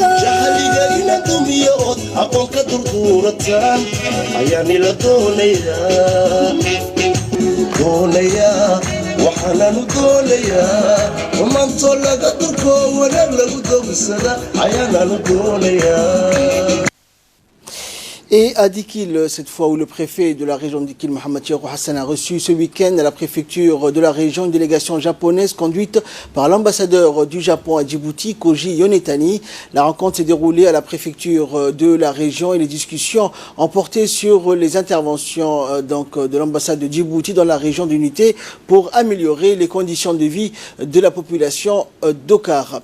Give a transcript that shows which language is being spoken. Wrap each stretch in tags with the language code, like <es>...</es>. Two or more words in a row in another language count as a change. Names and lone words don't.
<so>jahligayna dumiyood aqoonka durduurataan ayaan ila doonayaa waxaananu doonayaa rumaantoo laga durko wanaag lagu dogsada ayaananu doonayaa.</so> <fr>Et à Dikil, cette fois où le préfet de la région de Dikil, Mohamed Cheikhou Hassan, a reçu ce week-end à la préfecture de la région une délégation japonaise conduite par l'ambassadeur du Japon à Djibouti, Koji Yonetani. La rencontre s'est déroulée à la préfecture de la région et les discussions ont porté sur les interventions de l'ambassade de Djibouti dans la région d'unité pour améliorer les conditions de vie de la population d'Okar.</fr>